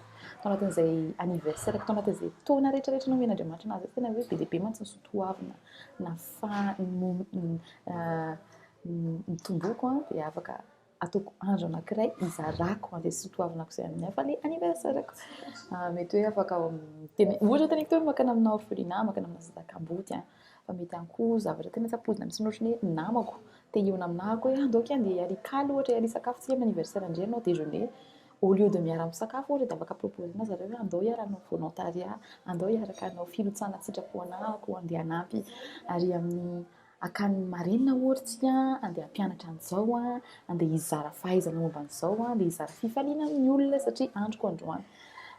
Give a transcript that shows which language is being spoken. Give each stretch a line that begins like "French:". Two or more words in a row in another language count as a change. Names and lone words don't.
Malagasy: Tao anatin'izay anniversaire-ko, tao anatin'izay taona rehetrarehetra nomen'Andriamanitra anazy tena hoe be dia be mantsy ny soatoavina nitomboako dia afaka ataoko andro anankiray hizarako an'ilay soatoavinako izay amin'ny hafa ilay anniversaire-ko. Mety hoe afaka ohatra tena hoe makany amina orphelinat, makany amina zazak'amboty fa mety ihany koa zavatra tena tsapozina mihitsy ohatran'ny hoe namako te hihaona aminahy koa hoe andao andeha hialy ohatra hialy sakafo tsika amin'ny anniversaire indray ianao déjeuner.
French: Au lieu de
Malagasy: miara-misakafo ohatra dia afaka proposer-na zareo hoe andao hiara-hanao volontariat, andao hiaraka hanao filotsana sitrapò anahako, andeha hanampy ary amin'ny akany marenina ohatra tsika andeha hampianatra an'izao, andeha hizara fahaizana momba an'izao, andeha hizara fifaliana amin'ny olona satria androko androany.